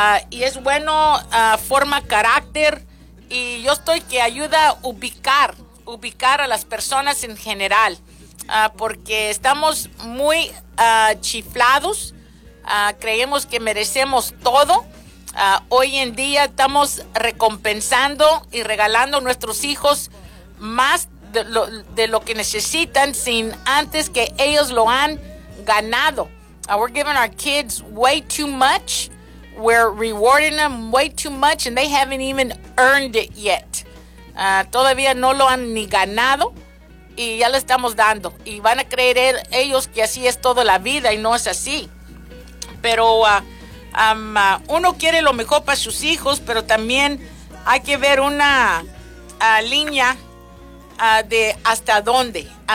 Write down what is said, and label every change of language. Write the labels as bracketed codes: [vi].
[es] Y es bueno, forma carácter, y yo estoy que ayuda a ubicar a las personas en general, porque estamos muy chiflados, creemos que merecemos todo. Hoy en día estamos recompensando y regalando a nuestros hijos más de lo que necesitan sin antes que ellos lo han ganado. [en] We're giving our kids way too much. We're rewarding them way too much, and they haven't even earned it yet. [es] Todavía no lo han ni ganado, y ya lo estamos dando. Y van a creer ellos que así es toda la vida, y no es así. Pero uno quiere lo mejor para sus hijos, pero también hay que ver una línea de hasta dónde.